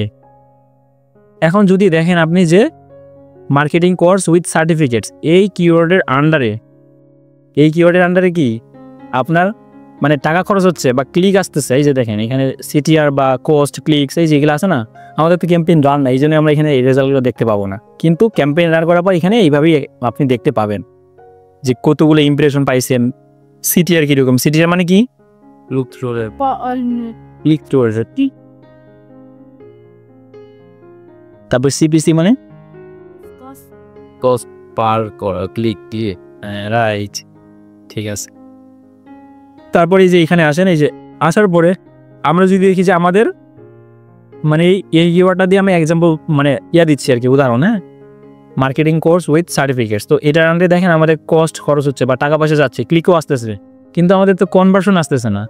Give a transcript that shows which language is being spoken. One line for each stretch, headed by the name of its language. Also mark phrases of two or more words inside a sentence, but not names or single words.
Bangla: এখন যদি দেখেন আপনি যে
English: marketing course with certificates,
Bangla: এই কিওয়ার্ডের আন্ডারে কি আপনার মানে টাকা খরচ হচ্ছে বা ক্লিক আসতেছে, এই যে দেখেন এখানে সিটিআর বা
English: cost clicks
Bangla: এই যেগুলো আছে না, আমাদের তো
English: campaign run
Bangla: না, এই জন্য আমরা এখানে এই রেজাল্টগুলো দেখতে পাবো না। কিন্তু
English: campaign run
Bangla: করার পর এখানে এইভাবেই আপনি দেখতে পাবেন যে কতগুলো ইমপ্রেশন পাইছেন। সিটিআর কীরকম, সিটিআর মানে কি,
English: Look through the click through rate.
Bangla: তারপর সিপিসি মানে
English: cost per click দিয়ে।
Bangla: রাইট, ঠিক আছে। তারপরে এই যে এখানে আসেন, এই যে আসার পরে আমরা যদি দেখি যে আমাদের মানে এই কিওয়ার্ডটা দিয়ে আমি এক্সাম্পল মানে দিচ্ছি আর কি, উদাহরণ। হ্যাঁ,
English: marketing course with certificates,
Bangla: তো এটার আন্ডারে দেখেন আমাদের কস্ট খরচ হচ্ছে বা টাকা পয়সা যাচ্ছে, ক্লিকও আসতেছে, কিন্তু আমাদের তো কনভার্সন আসতেছে না।